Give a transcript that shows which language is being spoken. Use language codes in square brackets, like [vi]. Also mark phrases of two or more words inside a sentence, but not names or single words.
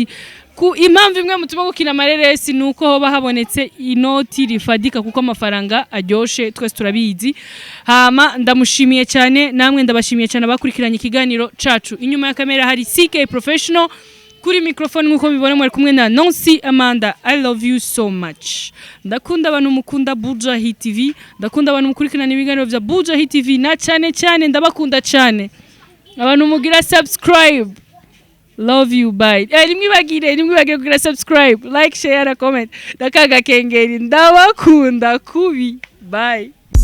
[rn] Ku impamvu imwe mutuma gukina amareresi nuko hoba habonetse inoti rifadika kuko amafaranga aryoshe, twese turabizi. Hama ndamushimiye cyane, namwe ndabashimiye cyane abakurikiranye ikiganiro cacu. Inyuma ya kamera hari CK Professional, kuri microphone nkuko mubibona mwari kumwe na Nancy Amanda. [en] I love you so much. [rn] Ndakunda abantu mukunda Bujahit TV, ndakunda abantu mukurikirana ibiganiro vya Bujahit TV, na cyane ndabakunda cyane abantu mugira subscribe. [en] Love you, bye. [rn] Nimwibagire kugira [en] subscribe, like, share [rn] na comment, ndakaga kengeri. Ndabakunda kubi. Bye.